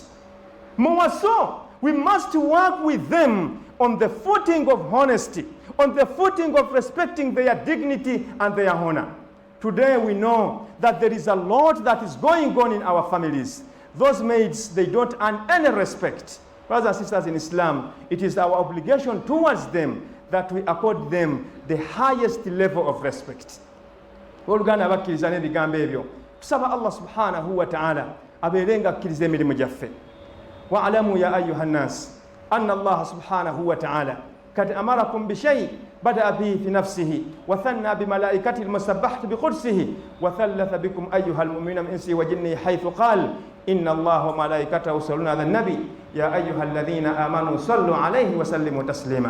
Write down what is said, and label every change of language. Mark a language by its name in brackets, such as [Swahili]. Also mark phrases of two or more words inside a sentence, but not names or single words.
[English] More so, we must work with them on the footing of honesty, on the footing of respecting their dignity and their honor. Today we know that there is a lot that is going on in our families. Those maids, they don't earn any respect. Brothers and sisters in Islam, it is our obligation towards them that we accord them the highest level of respect. [Ganda] Oluganda abakkiriza n'ebigambo ebyo, tusaba Allah [Arabic] سبحانه وتعالى [Ganda] abeerenga akkiriza emirimu gyaffe. [Arabic] واعلموا يا أيها الناس أن الله سبحانه وتعالى قد أمركم بشيء بدأ به في نفسه وثنى بملائكته المسبحة بقدسه وثلث بكم أيها المؤمنون من إنسه وجنه حيث قال إن الله وملائكته يصلون على النبي يا أيها الذين آمنوا صلوا عليه وسلموا تسليما.